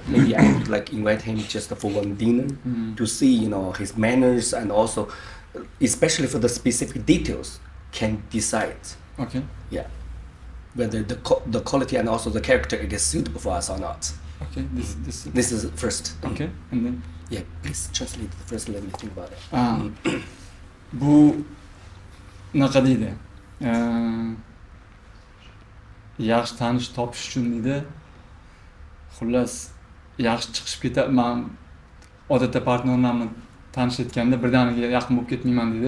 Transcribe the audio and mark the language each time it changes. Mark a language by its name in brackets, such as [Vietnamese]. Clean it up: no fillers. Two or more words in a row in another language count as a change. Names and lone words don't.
[English] Maybe I would like invite him just for one dinner to see his manners, and also especially for the specific details can decide. Okay. Yeah, whether the quality and also the character it is suitable for us or not. Okay. This is first. Okay. And then. Yeah, please translate the first. Let me think about it. [Uzbek] Bu naqa deydi? Yaxshi tanish topish uchun deydi. Xullas, yaxshi chiqishib ketadi. Men odatda partnerlarni tanishayotganda birdaniga yaqin bo'lib ketmayman deydi.